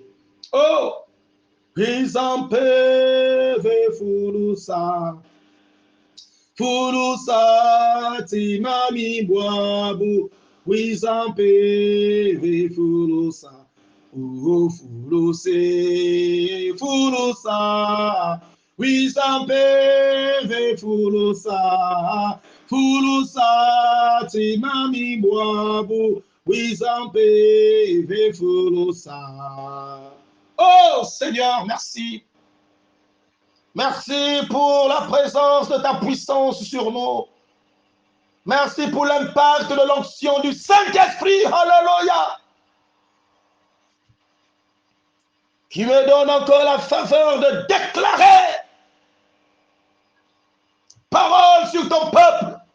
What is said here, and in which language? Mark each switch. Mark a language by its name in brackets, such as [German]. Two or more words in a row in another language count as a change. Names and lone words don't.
[French] Oh, Pisampeve Furusa, Furusa, Timami Boabu, Pisampeve Furusa, oh, Furuse, Furusa, Pisampeve Furusa. Furusa, Timami Boabu, Wizampe, Furusa. Oh Seigneur, merci. Merci pour la présence de ta puissance sur nous. Merci pour l'impact de l'onction du Saint-Esprit. Alléluia. Qui me donne encore la faveur de déclarer parole sur ton peuple.